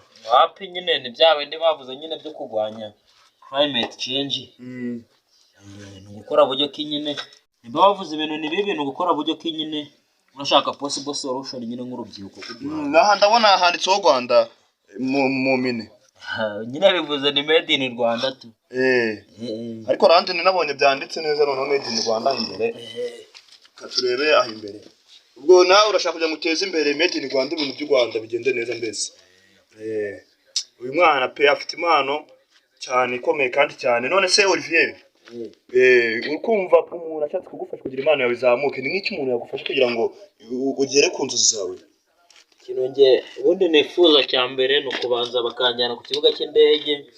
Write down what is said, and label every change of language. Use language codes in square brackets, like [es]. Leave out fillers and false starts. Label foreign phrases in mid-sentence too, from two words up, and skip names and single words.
[rw] Wapi nyine ni byawe ndi bavuze nyine byo kugwanya [en] climate change. [rw] Gukora buryo ki nyine nimba bavuze ibintu ni bibi no gukora buryo ki nyine urashaka [en] possible solution [rw] nyine nk'urubyiruko kugira. Naha ndabona handitseho Rwanda mu mine. Nyine bivuze ni [en] made in Rwanda [rw] tu. Ariko randi ninabonye byanditse neza none [en] made in Rwanda [rw] imbere. Katurebe aho imbere. Ubwo nawe urashaka kujya guteza imbere [en] made in Rwanda [rw] ibintu by'u Rwanda bigende neza mbese. Uyu mwana pe afite impano cyane ikomeye kandi cyane. None se Olivier ukumva ko umuntu ashatse kugufasha kugira impano yawe izamuke ni nk'iki umuntu yagufasha kugira ngo ugere ku nzozi zawe? Ikintu nge ubundi nifuza cya mbere no kubanza bakanjyana ku kibuga cy'indege.